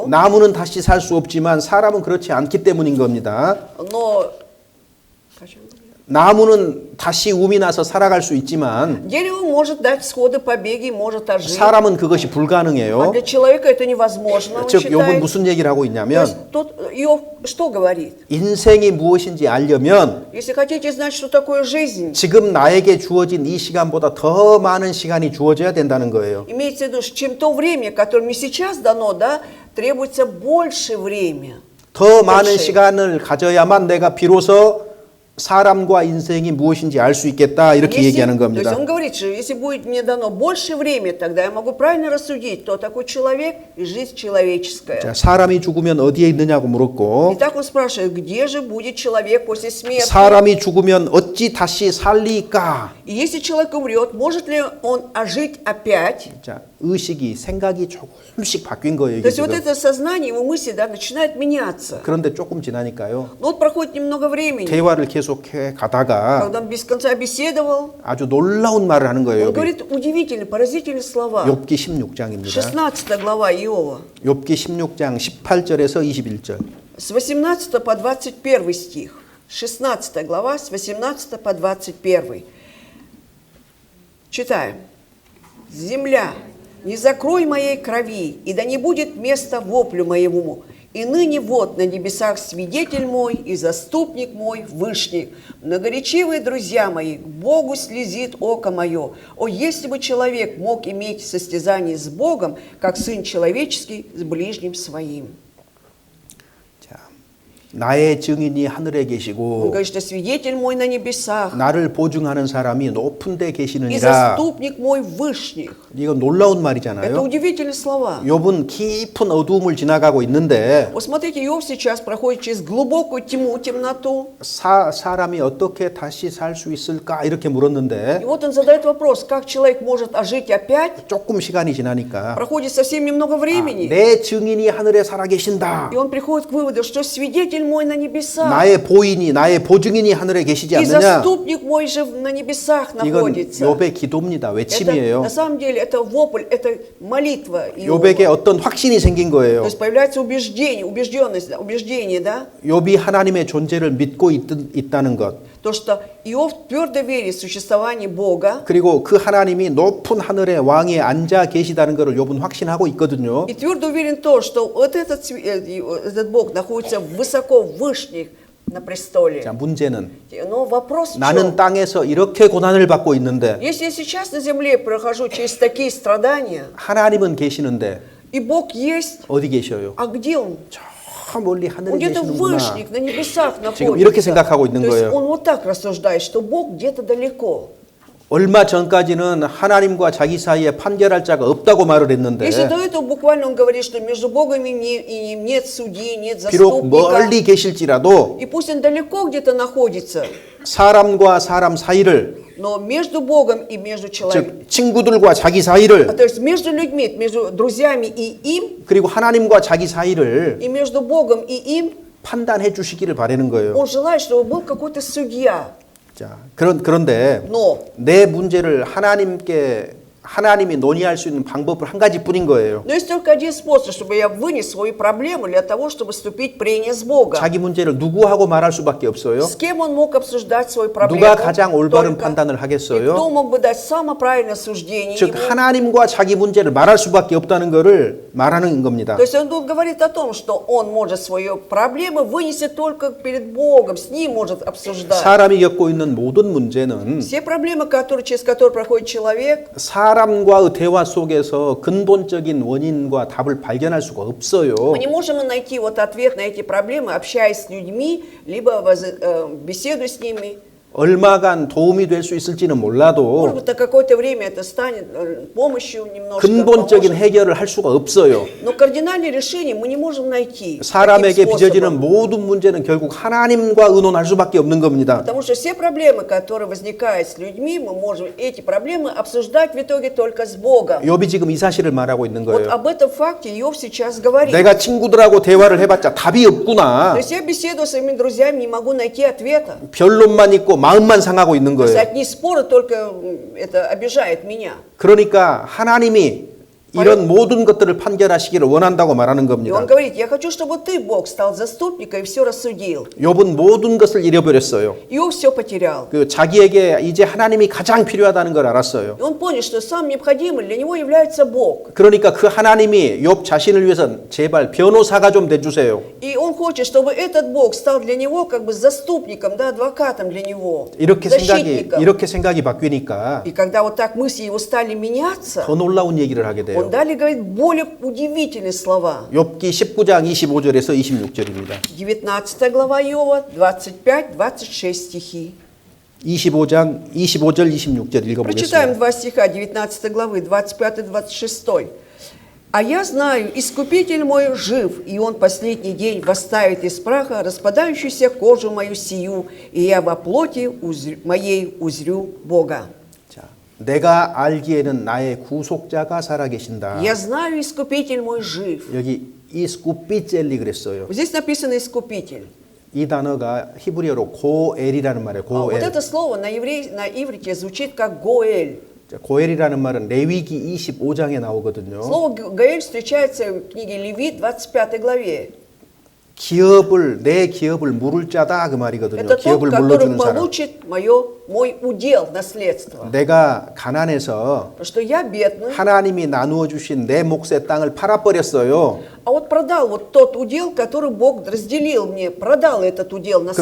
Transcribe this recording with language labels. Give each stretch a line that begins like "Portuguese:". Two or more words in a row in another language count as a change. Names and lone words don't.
Korean: 나무는 다시 살 수 없지만 사람은 그렇지 않기 때문인 겁니다.
Russian: но
Korean: 나무는 다시 um이 나서 살아갈 수 있지만
Russian: дерево может дать всходы, побеги, может ожить,
Korean: 사람은 그것이
Russian: а
Korean: 불가능해요.
Russian: для человека это невозможно, он
Korean: 즉 욥은
Russian: считает.
Korean: 무슨 얘기를 하고
Russian: То
Korean: 있냐면
Russian: есть тут Иов что говорит?
Korean: 인생이 무엇인지 알려면
Russian: Если хотите знать, что такое жизнь,
Korean: 지금 나에게 주어진 이 시간보다 더 많은 시간이 주어져야 된다는 거예요.
Russian: имеется в виду, что чем то время, которое мне сейчас дано, да, требуется больше время.
Korean: 더 많은 그렇지. 시간을 가져야만 내가 비로소 사람과 인생이 무엇인지 알 수 있겠다 이렇게 얘기하는
Russian: То есть
Korean: 겁니다.
Russian: он говорит, что если будет мне дано больше времени, тогда я могу правильно рассудить, кто такой человек и жизнь человеческая.
Korean: 자, 사람이 죽으면 어디에 있느냐고 물었고
Russian: Итак, он спрашивает, где же будет человек после смерти?
Korean: 사람이 죽으면 어찌 다시 살리까?
Russian: И если человек умрет, может ли он ожить опять?
Korean: 자, 의식이 생각이 조금씩 바뀐 거예요.
Russian: То
Korean: 이게
Russian: есть вот
Korean: 지금.
Russian: это сознание, его мысли, да, начинает меняться.
Korean: 그런데 조금 지나니까요.
Russian: Но вот проходит немного времени,
Korean: 대화를 계속해 가다가
Russian: когда он без конца беседовал,
Korean: 아주 놀라운 말을 하는 거예요.
Russian: он говорит удивительные, поразительные слова.
Korean: 욥기 16장입니다.
Russian: 16 глава Иова,
Korean: 욥기 16장 18절에서 21절.
Russian: с 18 по 21 стих. 16 глава, с 18 по 21. Читаем. «Земля, не закрой моей крови, и да не будет места воплю моему, И ныне вот на небесах свидетель мой и заступник мой Вышний. Многоречивые друзья мои, к Богу слезит око мое. О, если бы человек мог иметь состязание с Богом, как Сын Человеческий с ближним своим.
Korean: 자, 나의 증인이 하늘에
Russian: Он
Korean: 계시고
Russian: говорит, что свидетель мой на небесах
Korean: 나를 보증하는 사람이 높은 데
Russian: и
Korean: 계시느니라.
Russian: заступник мой Вышних.
Korean: 이거 놀라운
Russian: Это
Korean: 말이잖아요.
Russian: удивительные слова.
Korean: 욥은 깊은 어두움을 지나가고 있는데
Russian: Вот смотрите, Иов сейчас проходит через глубокую тьму, темноту.
Korean: 사람이 어떻게 다시 살 수 있을까 이렇게 물었는데
Russian: И вот он задает вопрос, как человек может ожить опять?
Korean: 조금 시간이 지나니까
Russian: Проходит совсем немного времени.
Korean: 내 증인이 하늘에 살아 계신다.
Russian: И он приходит к выводу, что свидетель мой на небесах.
Korean: 나의 보인이 나의 보증인이 하늘에 계시지
Russian: И
Korean: 않느냐.
Russian: заступник мой же на небесах
Korean: 이건
Russian: находится.
Korean: 욥의 기도입니다.
Russian: Это,
Korean: 외침이에요.
Russian: на самом деле это вопль, это молитва Иова.
Korean: 욥에게 어떤 확신이 생긴
Russian: То
Korean: 거예요.
Russian: есть появляется убеждение, убеждение, да?
Korean: 욥이 하나님의 존재를 믿고 있다는 것.
Russian: То, что Иов твердо верит в существование Бога.
Korean: 그리고 그 하나님이 높은 하늘의 왕에 앉아 계시다는 것을 욥은 확신하고 있거든요.
Russian: И твердо уверен в том, что вот этот Бог находится высоко, вышних на престоле.
Korean: 자, 문제는
Russian: Но вопрос в
Korean: 나는
Russian: чем?
Korean: 땅에서 이렇게 고난을 받고 있는데
Russian: Если я сейчас на земле прохожу через такие страдания,
Korean: 하나님은 계시는데
Russian: и Бог есть,
Korean: 어디 계셔요?
Russian: а где Он?
Korean: 저 멀리 하늘에
Russian: Он где-то
Korean: 계시는구나.
Russian: вышних, на небесах
Korean: 지금 이렇게
Russian: находится.
Korean: 생각하고 있는
Russian: То есть
Korean: 거예요.
Russian: он вот так рассуждает, что Бог где-то далеко.
Korean: 얼마 전까지는 하나님과 자기 사이에 판결할 자가 없다고 말을 했는데
Russian: Если до этого буквально он говорит, что между Богом и ним нет судьи, нет
Korean: 비록
Russian: заступника,
Korean: 멀리 계실지라도
Russian: и пусть он далеко где-то находится,
Korean: 사람과 사람 사이를
Russian: но между Богом и между человеком,
Korean: 즉 친구들과 자기 사이를
Russian: то есть между людьми, между друзьями и им,
Korean: 그리고 하나님과 자기 사이를
Russian: и между Богом и им,
Korean: 판단해 주시기를 바라는 거예요.
Russian: он желает, чтобы был какой-то судья.
Korean: 자, 그런데
Russian: Но
Korean: 내 문제를 하나님이 논의할 수 있는 방법은 한 가지뿐인 거예요.
Russian: есть только один способ, чтобы я вынес свою проблему для того, чтобы вступить в прение с Богом.
Korean: 자기 문제를 누구하고 말할 수밖에 없어요?
Russian: С кем он мог обсуждать свою проблему?
Korean: 누가 가장 올바른
Russian: Только.
Korean: 판단을
Russian: И кто
Korean: 하겠어요?
Russian: мог бы дать самое правильное суждение
Korean: 즉
Russian: ему?
Korean: 하나님과 자기 문제를 말할 수밖에 없다는 것을 말하는 겁니다.
Russian: То есть он тут говорит о том, что он может свою проблему вынести только перед Богом, с ним может обсуждать.
Korean: 사람이 겪고 있는 모든 문제는
Russian: Все проблемы, через которые проходит человек,
Korean: 사람과의 대화 속에서 근본적인 원인과 답을 발견할 수가 없어요.
Russian: мы не можем найти вот ответ на эти проблемы, общаясь с людьми, либо беседуя с ними.
Korean: 얼마간 도움이 될 수 있을지는
Russian: Может
Korean: 몰라도
Russian: быть, на какое-то время это станет помощью немножко.
Korean: 근본적인
Russian: поможет.
Korean: 해결을 할 수가 없어요.
Russian: Но кардинальное решение мы не можем найти.
Korean: 사람에게
Russian: таким
Korean: 빚어지는
Russian: способом.
Korean: 모든 문제는 결국 하나님과 의논할 수밖에 없는 겁니다.
Russian: Потому что все проблемы, которые возникают с людьми, мы можем эти проблемы обсуждать в итоге только с Богом.
Korean: 욥이 지금 이 사실을 말하고 있는
Russian: Вот
Korean: 거예요.
Russian: об этом факте Иов сейчас говорит.
Korean: 내가 친구들하고 대화를 해봤자 답이 없구나.
Russian: То есть я беседую с своими друзьями, не могу найти ответа.
Korean: 변론만 있고 마음만 상하고 있는
Russian: То есть
Korean: 거예요.
Russian: одни споры только это обижает меня.
Korean: 그러니까 하나님이 이런 모든 것들을 판결하시기를 원한다고 말하는
Russian: И
Korean: 겁니다.
Russian: он говорит, я хочу, чтобы ты, Бог, стал заступником и все рассудил.
Korean: 욥은 모든 것을 잃어버렸어요.
Russian: Иов все потерял.
Korean: 그 자기에게 이제 하나님이 가장 필요하다는 걸 알았어요.
Russian: И он понял, что самым необходимым для него является Бог.
Korean: 그러니까 그 하나님이 욥 자신을 위해서 제발 변호사가 좀 돼주세요.
Russian: И он хочет, чтобы этот Бог стал для него как бы заступником, да, адвокатом для него,
Korean: 이렇게
Russian: защитником.
Korean: 생각이 바뀌니까
Russian: И когда вот так мысли его стали меняться,
Korean: 더 놀라운 얘기를 하게 돼요.
Russian: он далее говорит более удивительные слова.
Korean: 욥기 19장 25절에서 26절입니다.
Russian: 19 глава Иова, 25-26 стихи.
Korean: 25절 26절 읽어보겠습니다.
Russian: Прочитаем два стиха 19 главы, 25-26. «А я знаю, Искупитель мой жив, и Он последний день восставит из праха распадающуюся кожу мою сию, и я во плоти моей узрю Бога».
Korean: 자, 내가 알기에는 나의 구속자가 살아계신다.
Russian: «Я знаю, Искупитель мой жив».
Korean: 여기 이스쿠피젤리 그랬어요.
Russian: Здесь написано «Искупитель».
Korean: 이 단어가 히브리어로 고엘이라는 말이에요.
Russian: А вот
Korean: 고엘.
Russian: это слово на иврите звучит как «Гоэль».
Korean: 자, 고엘이라는 말은 레위기 25장에 나오거든요.
Russian: Слово «Гоэль» встречается в книге Левит, 25 главе.
Korean: 내 기업을 물을 자다 그 말이거든요.
Russian: Это тот,
Korean: 기업을
Russian: который
Korean: 물러주는 사람.
Russian: получит мой удел, наследство.
Korean: 내가 가난해서
Russian: Потому что я бедный,
Korean: 하나님이 나누어 주신 내 몫의 땅을 팔아버렸어요.
Russian: а вот продал вот тот удел, который Бог разделил мне, продал этот удел на